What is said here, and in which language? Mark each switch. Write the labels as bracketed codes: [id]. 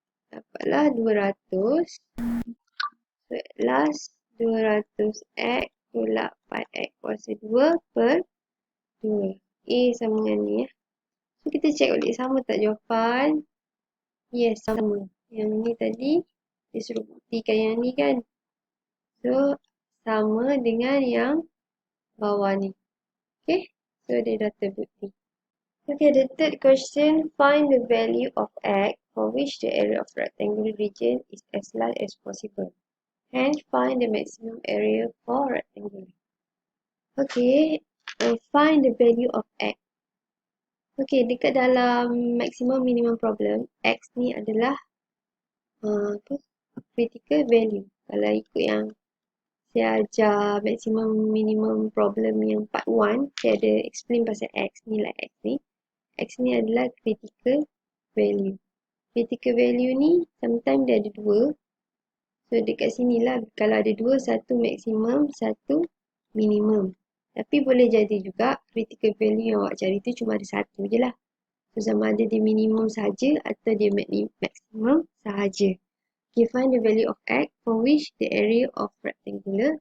[ms] Dapatlah 200. So, last 200x tolak Pi X kuasa 2 per 2. A sama dengan ni ya. So, kita check balik sama tak jawapan. Yes, sama. Yang ni tadi, dia suruh buktikan yang ni kan. So, sama dengan yang bawah ni. Okay, so dia dah terbukti. [en] Okay, the third question. Find the value of X for which the area of rectangular region is as large as possible. Hence, find the maximum area for rectangular. Okay, find the value of X. [ms] Okay, dekat dalam maximum minimum problem, X ni adalah critical value. Kalau ikut yang saya ajar maximum minimum problem yang part 1, saya ada explain pasal X ni lah X ni. X ni adalah critical value. Critical value ni sometimes dia ada 2. So dekat sini lah kalau ada 2, satu maksimum, satu minimum. Tapi boleh jadi juga critical value yang awak cari tu cuma ada satu je lah. So sama ada dia minimum saja atau dia maximum sahaja. [en] Okay, find the value of X for which the area of rectangular.